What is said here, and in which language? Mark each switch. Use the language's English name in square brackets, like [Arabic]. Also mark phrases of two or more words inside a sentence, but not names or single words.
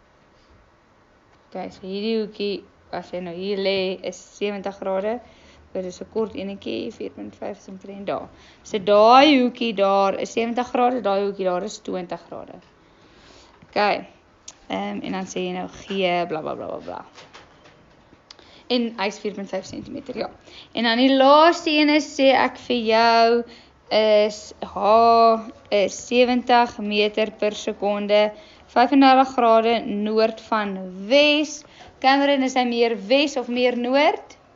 [Afrikaans] Okay, so hierdie hoekie, as jy nou hier lê, is 70 grade, dit is 'n kort enetjie, 4.5 cm daar. So daai hoekie daar is 70 grade, daai hoekie daar is 20 grade. Okay. En dan sê jy nou G, bla bla bla bla bla. En hy is 4.5 cm, ja. En dan die laaste ene sê ek vir jou is H is 70 meter per sekonde, 35 grade noord van Wes. Cameron, is hy meer Wes of meer noord?